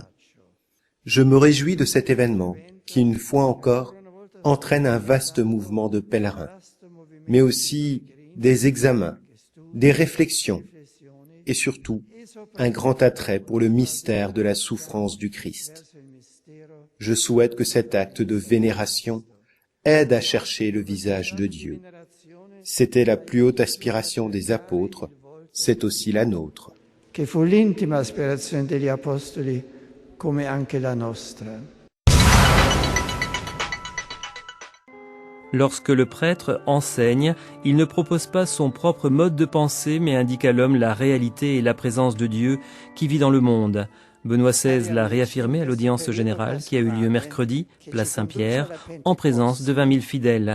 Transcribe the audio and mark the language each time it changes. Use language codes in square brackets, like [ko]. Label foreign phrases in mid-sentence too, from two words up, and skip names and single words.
[fr] Je me réjouis de cet événement qui, une fois encore, entraîne un vaste mouvement de pèlerins, mais aussi des examens, des réflexions et surtout un grand attrait pour le mystère de la souffrance du Christ. Je souhaite que cet acte de vénération aide à chercher le visage de Dieu. C'était la plus haute aspiration des apôtres, c'est aussi la nôtre. [it] Che fu l'intima aspirazione degli apostoli, come anche la nostra. [fr] Lorsque le prêtre enseigne, il ne propose pas son propre mode de pensée, mais indique à l'homme la réalité et la présence de Dieu qui vit dans le monde. Benoît XVI l'a réaffirmé à l'audience générale qui a eu lieu mercredi, place Saint-Pierre, en présence de 20 000 fidèles.